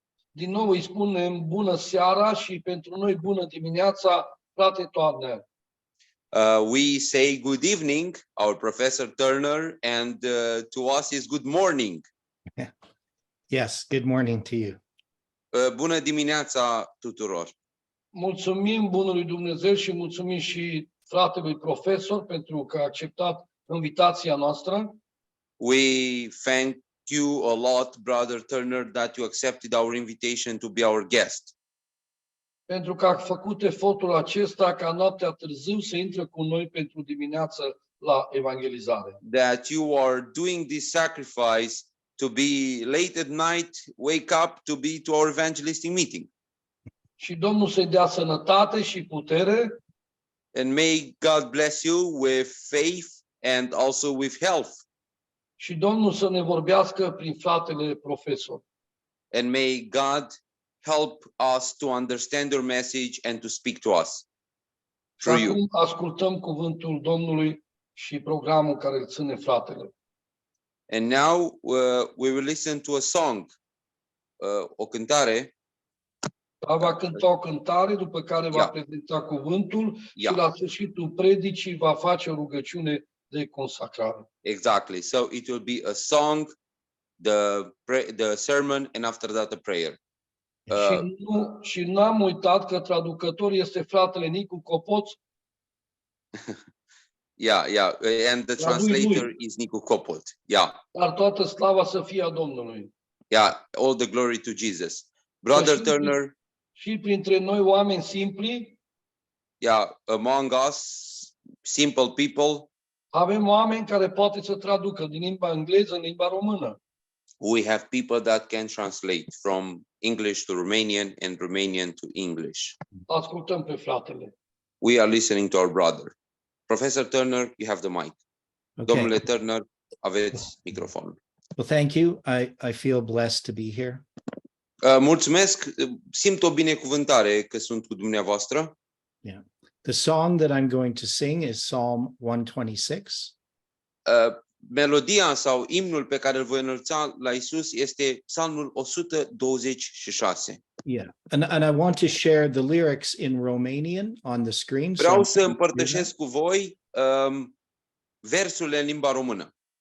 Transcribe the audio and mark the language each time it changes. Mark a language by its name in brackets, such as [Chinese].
[Romanian] Din nou îi spunem bună seara și pentru noi bună dimineața, frate Toarner. [English] We say good evening, our Professor Turner, and to us is good morning. Yes, good morning to you. [Romanian] Bună dimineața tuturor. Mulțumim bunului Dumnezeu și mulțumim și fratelui profesor pentru că a acceptat invitația noastră. [English] We thank you a lot, Brother Turner, that you accepted our invitation to be our guest. [Romanian] Pentru că a făcut efortul acesta ca noaptea târziu să intre cu noi pentru dimineață la evangelizare. [English] That you are doing this sacrifice to be late at night, wake up to be to our evangelistic meeting. [Romanian] Și Domnul să-i dea sănătate și putere [English] And may God bless you with faith and also with health. [Romanian] și Domnul să ne vorbească prin fratele profesor. [English] And may God help us to understand your message and to speak to us [Romanian] Și [English] through you. [Romanian] acum ascultăm cuvântul Domnului și programul care îl ține fratele. [English] And now we will listen to a song, [Romanian] o cântare. Va cânta o cântare, după care va prezenta cuvântul și la sfârșitul predicii va face o rugăciune de consacrare. [English] Exactly. So it will be a song, the sermon, and after that a prayer. [Romanian] Și nu am uitat că traducător este fratele Nicu Copoț. [English] Yeah. And the translator is Nicu Copot. Yeah. [Romanian] Dar toată slava să fie a Domnului. [English] Yeah, all the glory to Jesus. Brother Turner. [Romanian] Și printre noi oameni simpli. [English] Yeah, among us, simple people. [Romanian] Avem oameni care poate să traducă din limba engleză în limba română. [English] We have people that can translate from English to Romanian and Romanian to English. [Romanian] Ascultăm pe fratele. [English] We are listening to our brother. Professor Turner, you have the mic. Okay. [Romanian] Domnule Turner, aveți microfonul. [English] Well, thank you. I feel blessed to be here. [Romanian] Mulțumesc. Simt o binecuvântare că sunt cu dumneavoastră. [English] Yeah. The song that I'm going to sing is Psalm 126. [Romanian] Melodia sau imnul pe care îl voi înălța la Isus este Psalmul 126. [English] Yeah. And I want to share the lyrics in Romanian on the screen. [Romanian] Vreau să împărtășesc cu voi versurile în limba română.